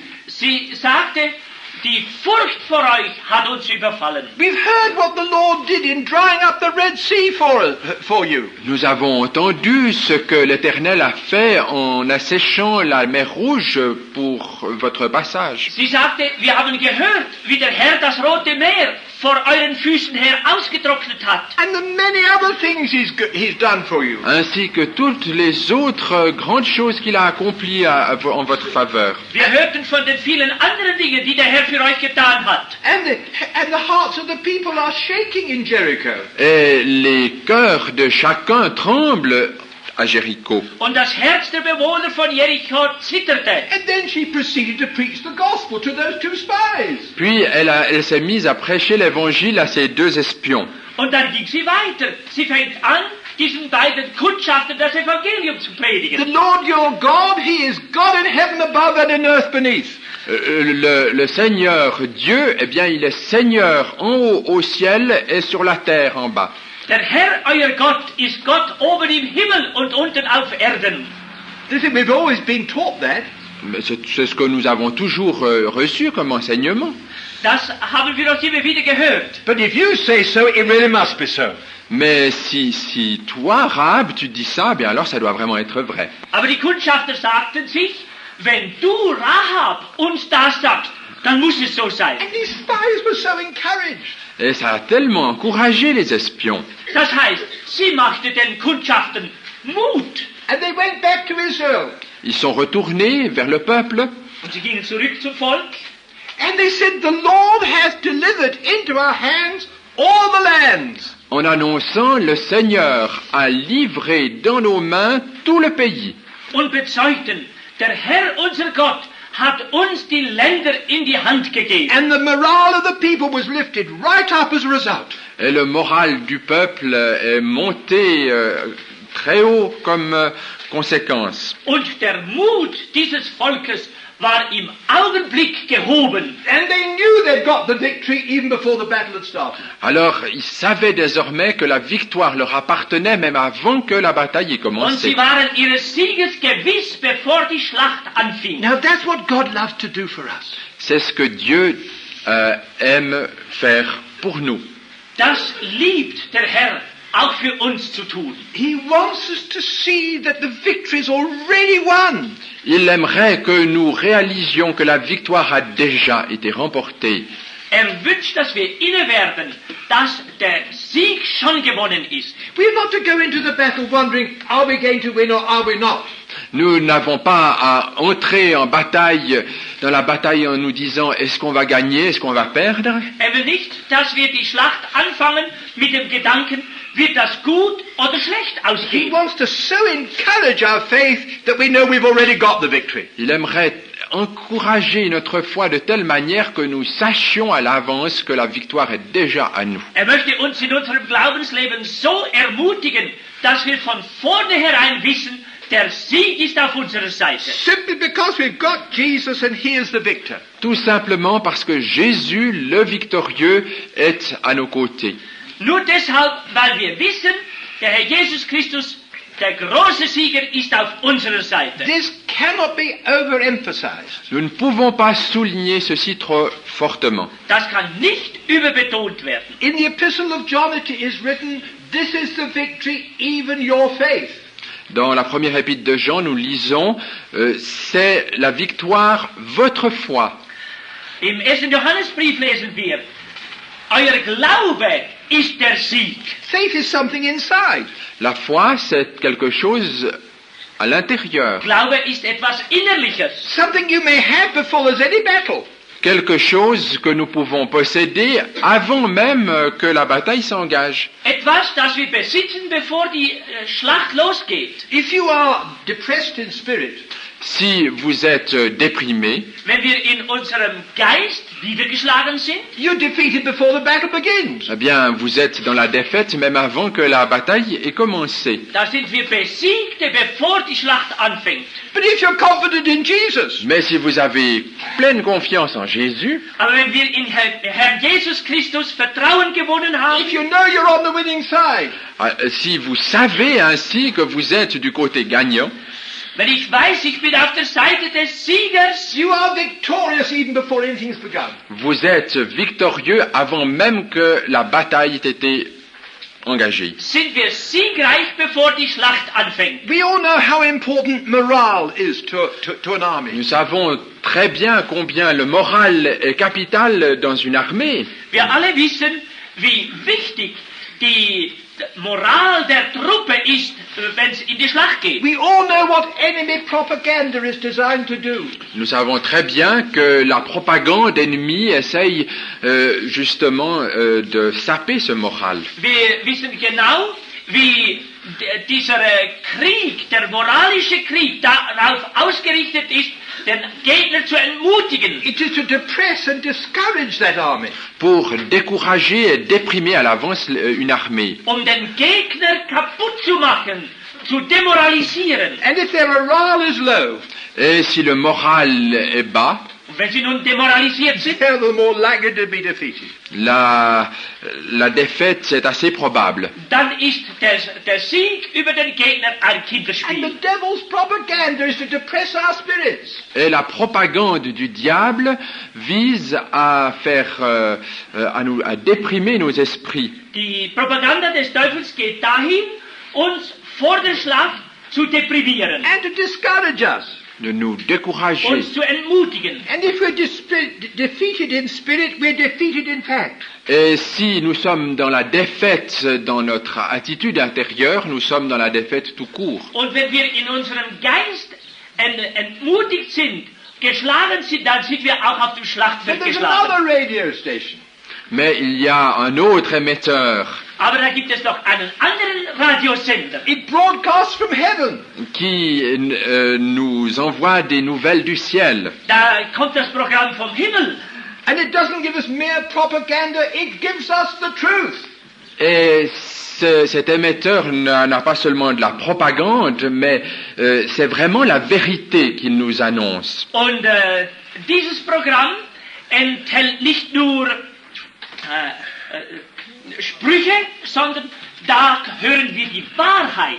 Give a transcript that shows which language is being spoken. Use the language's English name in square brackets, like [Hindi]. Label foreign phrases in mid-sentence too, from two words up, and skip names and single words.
[German] Sie sagte, die Furcht vor euch hat uns überfallen. [English] We've heard what the Lord did in drying up the Red Sea for you. [French] Nous avons entendu ce que l'Éternel a fait en asséchant la mer Rouge pour votre passage. [German] Sie sagte, wir haben gehört, wie der Herr das Rote Meer vor euren Füßen her ausgetrocknet hat. [English] And the many other things he's done for you. [French] Ainsi que toutes les autres grandes choses qu'il a accomplies en votre faveur. [German] Wir hörten von den vielen anderen Dingen, die der Herr für euch getan hat. [English] And the hearts of the people are shaking in Jericho. [French] Et les cœurs de chacun tremblent à Jéricho. [German] Und das Herz der Bewohner von Jericho zitterte. [English] And then she proceeded to preach the gospel to those two spies. [French] Puis elle s'est mise à prêcher l'évangile à ces deux espions. [German] Und dann ging sie weiter. Sie fängt an, diesen beiden Kundschaftern das Evangelium zu [English] The [German] predigen. [English] Lord your God, He is God in heaven above and in earth beneath. [French] Le Seigneur Dieu, eh bien, il est Seigneur en haut au ciel et sur la terre en bas. [German] Der Herr, euer Gott, ist Gott oben im Himmel und unten auf Erden. [English] We've always been taught that. [French] Mais c'est ce que nous avons toujours reçu comme enseignement. [German] Das haben wir uns immer wieder gehört. [English] But if you say so, it really must be so. [French] Mais si toi, Rahab, tu dis ça, bien alors ça doit vraiment être vrai. [German] Aber die Kundschafter sagten sich, wenn du, Rahab, uns das sagst, dann muss es so sein. [English] And these spies were so encouraged. [French] Et ça a tellement encouragé les espions. [German] Das heißt, sie machte den Kundschaftern Mut. [English] And they went back to Israel. [French] Ils sont retournés vers le peuple [German] Und sie gingen zurück zum Volk. [English] And they said, the Lord has delivered into our hands all the lands. [French] en annonçant le Seigneur a livré dans nos mains tout le pays. [German] Und bezeugten, der Herr unser Gott hat uns die Länder in die Hand gegeben. [English] And the morale of the people was lifted right up as a result. [French] Et le moral du peuple est monté très haut comme conséquence. [German] Und der Mut dieses Volkes war im Augenblick gehoben. [English] And they knew they'd got the victory even before the battle had started. [French] Alors, ils savaient désormais que la victoire leur appartenait même avant que la bataille ait [German] Und [French] commencé. [German] sie waren ihres Sieges gewiss, bevor die Schlacht anfing. [English] Now that's what God loves to do for us. [French] C'est ce que Dieu aime faire pour nous. [German] Das liebt der Herr auch für uns zu tun. [English] He wants us to see that the victory is already won. [French] Il aimerait que nous réalisions que la victoire a déjà été remportée. [German] Wünscht, dass wir inne werden, dass der Sieg schon gewonnen ist. [English] We're not to go into the battle wondering, are we going to win or are we not? [French] Nous n'avons pas à entrer en bataille, dans la bataille en nous disant est-ce qu'on va gagner, est-ce qu'on va perdre. [German] Will nicht, dass wir die Schlacht anfangen mit dem Gedanken, wird das gut oder schlecht [English] He [German] ausgehen. [English] wants to so encourage our faith that we know we've already got the victory. [French] Il aimerait encourager notre foi de telle manière que nous sachions à l'avance que la victoire est déjà à nous. [German] Möchte uns in unserem Glaubensleben so ermutigen, dass wir von vornherein wissen, der Sieg ist auf unserer Seite. [English] Simply because we've got Jesus and he is the victor. [French] Tout simplement parce que Jésus, le victorieux, est à nos côtés. [German] Nur deshalb, weil wir wissen, der Herr Jesus Christus, der große Sieger, ist auf unserer Seite. [English] This cannot be overemphasized. [French] Nous ne pouvons pas souligner ceci trop fortement. [German] Das kann nicht überbetont werden. [English] In the epistle of John it is written, this is the victory, even your faith. [French] Dans la première épître de Jean, nous lisons c'est la victoire, votre foi. [German] Im 1. Johannesbrief lesen wir, euer Glaube ist der Sieg. [English] Faith is something inside. [French] La foi, c'est quelque chose à l'intérieur. [German] Glaube ist etwas Innerliches. [English] Something you may have before there's any battle. [French] Quelque chose que nous pouvons posséder avant même que la bataille s'engage. [German] Etwas, das wir besitzen, bevor die Schlacht losgeht. [English] If you are depressed in spirit, [French] Si vous êtes déprimé, [German] Wenn wir in unserem Geist niedergeschlagen sind, [English] you're defeated before the battle begins. [French] eh bien, vous êtes dans la défaite même avant que la bataille ait commencé. [German] da sind wir Besiegte, bevor die Schlacht anfängt. [English] But if you're confident in Jesus, [French] Mais si vous avez pleine confiance en Jésus, [German] Aber wenn wir in Herrn Jesus Christus Vertrauen gewonnen haben, [English] if you know you're on the winning side, [French] si vous savez ainsi que vous êtes du côté gagnant, [German] wenn ich weiß, ich bin auf der Seite des Siegers, [English] you are victorious even before anything's begun. [French] vous êtes victorieux avant même que la bataille ait été engagée. [German] sind wir siegreich, bevor die Schlacht anfängt. [English] We all know how important morale is to an army. [French] Nous savons très bien combien le moral est capital dans une armée. [German] Wir alle wissen, wie wichtig die Moral der Truppe ist, wenn es in die Schlacht geht. [English] We all know what enemy propaganda is designed to do. [French] Nous savons très bien que la propagande ennemie essaye justement de saper ce moral. [German] Wir wissen genau, wie dieser Krieg, der moralische Krieg, darauf ausgerichtet ist, den Gegner zu entmutigen. [English] It is to depress and discourage that army. [French] Pour décourager et déprimer à l'avance une armée. [German] Den Gegner kaputt zu machen, zu demoralisieren. [English] And if their morale is low, [French] Et si le moral est bas, [German] Und wenn sie nun demoralisiert sind, [English] they're the more likely to be defeated. [French] la défaite c'est assez probable. [German] dann ist der Sieg über den Gegner ein [English] And [German] Kinderspiel. [English] the devil's propaganda is to depress our spirits. [French] Et la propagande du diable vise à faire, à déprimer nos esprits. [German] Die Propaganda des Teufels geht dahin, uns vor der Schlacht zu deprimieren, [English] And to discourage us. [French] De nous décourager. [German] uns zu entmutigen. [English] And if we're defeated in spirit, we're defeated in fact. [French] Et si nous sommes dans la défaite dans notre attitude intérieure, nous sommes dans la défaite tout court. [German] Und wenn wir in unserem Geist entmutigt sind, geschlagen sind, dann sind wir auch auf dem Schlachtfeld [English] But there's [German] geschlagen. [English] another radio station. [French] Mais il y a un autre émetteur [German] Aber da gibt es noch einen anderen Radiosender. [English] It broadcasts from heaven. [French] qui nous envoie des nouvelles du ciel. [German] Da kommt das Programm vom Himmel. [English] And it doesn't give us mere propaganda, it gives us the truth. [French] Et cet émetteur n'a pas seulement de la propagande, mais c'est vraiment la vérité qu'il nous annonce. [German] Und dieses Programm enthält nicht nur Sprüche, sondern da hören wir die Wahrheit.